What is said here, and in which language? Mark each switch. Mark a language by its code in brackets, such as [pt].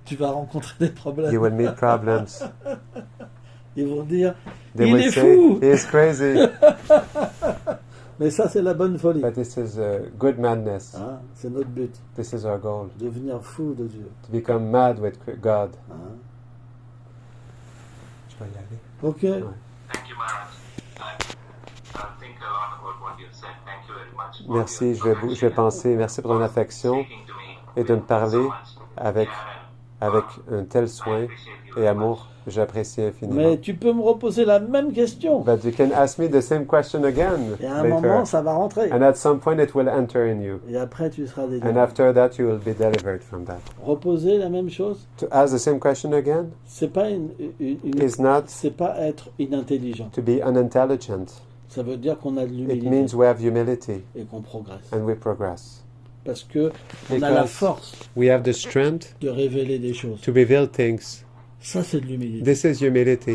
[fr] tu vas rencontrer des problèmes. [en] you will meet problems. [fr] Ils vont dire, [en] They [fr] il [en] will [fr] est [en] say, [fr] fou. [en] he is crazy. [fr] Mais ça, c'est la bonne folie. [en] But this is good madness. [fr] Hein, c'est notre but. [en] This is our goal. [fr] Devenir fou de Dieu. [en] To become mad with God. Hein. [fr] Je vais y aller. Ok. [en] Thank you, Maharaj. I think a lot about what you've said. Thank you very much. for [fr] Merci, [en] your [fr] je vais penser. Merci pour ton affection [en] speaking to me [fr] et de me [en] with [fr] parler [en] so much [fr] avec, [en] care [fr] avec un tel [en] and I [fr] soin [en] appreciate you [fr] et [en] very [fr] amour. J'apprécie infiniment. Mais tu peux me reposer la même question. [en] But you can ask me the same question again [fr] Et à un [en] later. [fr] moment, ça va rentrer. [en] And at some point it will enter in you. [fr] Et après, tu seras délivré. [en] And after that you will be delivered from that. [fr] Reposer la même chose, [en] To ask the same question again [fr] c'est pas [en] is not [fr] c'est pas être inintelligent. [en] to be unintelligent. [fr] Ça veut dire qu'on a de [en] It [fr] l'humilité [en] means we have humility [fr] et qu'on progresse. [en] and we progress. [fr] Parce que on a la [en] Because [fr] force [en] we have the strength [fr] de révéler des choses. [en] to reveal things. [fr] Ça, c'est de l'humilité. [en] This is humility.